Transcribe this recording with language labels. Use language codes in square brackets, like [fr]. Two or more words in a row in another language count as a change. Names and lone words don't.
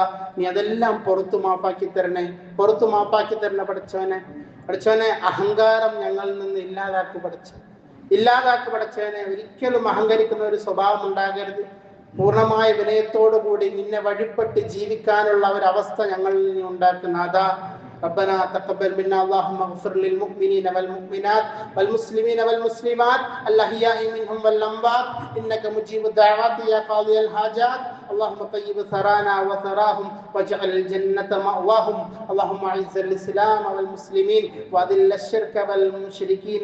[ml] നീ അതെല്ലാം പുറത്തു മാപ്പാക്കി തരണേ പഠിച്ചോനെ. അഹങ്കാരം ഞങ്ങളിൽ നിന്ന് ഇല്ലാതാക്കി പഠിച്ചവനെ. ഒരിക്കലും അഹങ്കരിക്കുന്ന ഒരു സ്വഭാവം ഉണ്ടാകരുത്. പൂർണ്ണമായ വിനയത്തോടുകൂടി നിന്നെ വഴിപ്പെട്ട് ജീവിക്കാനുള്ള ഒരു അവസ്ഥ ഞങ്ങളിൽ നിന്ന് ഉണ്ടാക്കുന്ന അതാ. [ar] ربنا تقبل منا اللهم اغفر للمؤمنين والمؤمنات والمسلمين والمسلمات الأحياء منهم والأموات إنك مجيب الدعوات يا قاضي الحاجات. اللهم طيب ثرانا وثراهم واجعل الجنة مأواهم. اللهم أعز الإسلام والمسلمين وأذل الشرك والمشركين.